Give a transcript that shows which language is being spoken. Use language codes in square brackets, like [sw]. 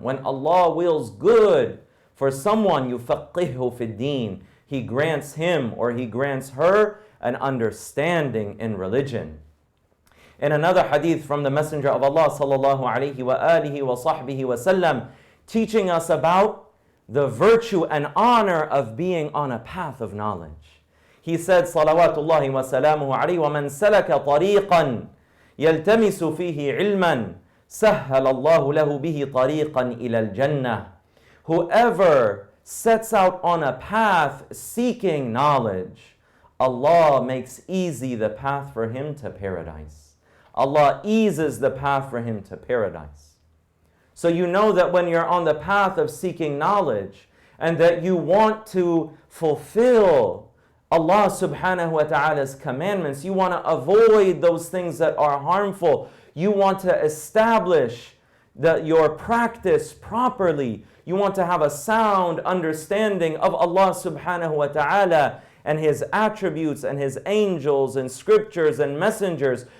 [en] When Allah wills good for someone, يُفَقِّهُ فِي الدِّينِ, He grants him or He grants her an understanding in religion. In another hadith from the Messenger of Allah sallallahu alayhi wa alihi wa sahbihi wa sallam, teaching us about the virtue and honor of being on a path of knowledge. [ar] He said, salawatullahi wa salamuhu alayhi, وَمَنْ سَلَكَ طَرِيقًا يَلْتَمِسُ فِيهِ عِلْمًا سَهَّلَ اللَّهُ لَهُ بِهِ طَرِيقًا إِلَى الْجَنَّةِ. [en] Whoever sets out on a path seeking knowledge, Allah makes easy the path for him to paradise. Allah eases the path for him to paradise. So you know that when you're on the path of seeking knowledge and that you want to fulfill Allah subhanahu wa ta'ala's commandments, you want to avoid those things that are harmful, you want to establish your practice properly, you want to have a sound understanding of Allah subhanahu wa ta'ala and His attributes and His angels and scriptures and messengers.